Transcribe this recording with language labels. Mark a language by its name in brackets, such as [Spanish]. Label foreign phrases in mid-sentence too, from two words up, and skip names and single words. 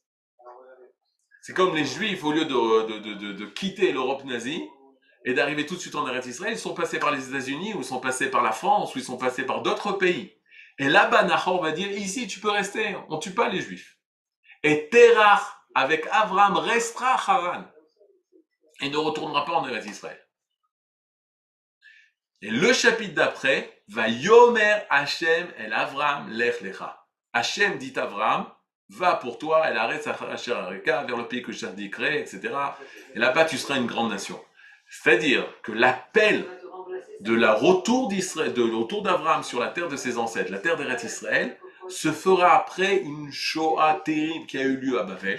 [French] C'est comme les Juifs, au lieu de quitter l'Europe nazie et d'arriver tout de suite en Eretz Israël, ils sont passés par les États-Unis, ou ils sont passés par la France, ou ils sont passés par d'autres pays. Et là-bas, Nahor va dire, ici, tu peux rester, on ne tue pas les Juifs. Et Terach, avec Avram, restera à Haran et ne retournera pas en Eretz Israël. Et le chapitre d'après [Hebrew] ויאמר השם אל אברם לך לך. [French] Hashem dit à Avram, va pour toi, [Hebrew] אל הארץ אשר אראך, [French] vers le pays que je t'indiquerai, etc. Et là-bas, tu seras une grande nation. C'est-à-dire que l'appel de retour d'Abraham sur la terre de ses ancêtres, la terre d'Eretz Israël, se fera après une Shoah terrible qui a eu lieu à Babel.